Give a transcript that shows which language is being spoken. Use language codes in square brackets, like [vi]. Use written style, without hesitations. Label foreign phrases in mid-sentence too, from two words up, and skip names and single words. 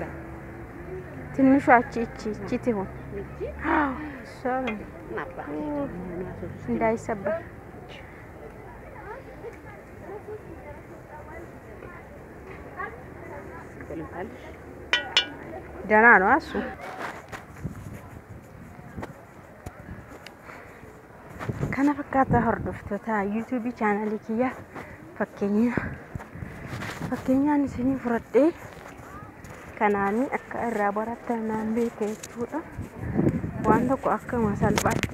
[am] ትንሿ እቺ ትሆን አዎ ሰው እንዳይሰበር ደህና ነው እሱ [om] kana fakkaata hordoftoota YouTube channel kiyya fakkeenyaan isinii fudhadhee kanaani akka irraa barattanaan beekee jechuudha waan tokko akkuma salphaatti